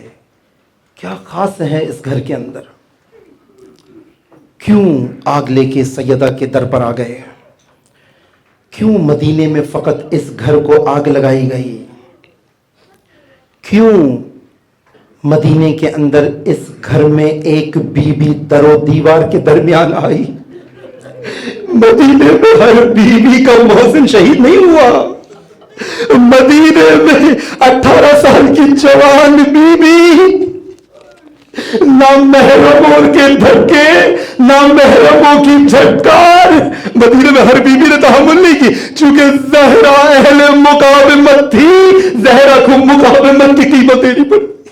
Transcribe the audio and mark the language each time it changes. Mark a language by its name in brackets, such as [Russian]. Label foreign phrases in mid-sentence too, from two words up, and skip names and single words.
[Urdu] کیا خاص ہے اس گھر کے اندر؟ کیوں آگ لے کے سیدہ کے در پر آ گئے؟ کیوں مدینے میں فقط اس گھر کو آگ لگائی گئی؟ کیوں مدینے کے اندر اس گھر میں ایک بی بی در و دیوار کے درمیان آئی؟ مدینے میں ہر بی بی کا محسن شہید نہیں ہوا، مدینے میں 18 سال کی جوان بی بی نہ محرموں کے دھکے نہ محرموں کی جھٹکار، مدینے میں ہر بیوی نے تحمل نہیں کی، چونکہ زہرا اہل مقاومت تھی، زہرا کو مقاومت کی قیمت دینی پڑی۔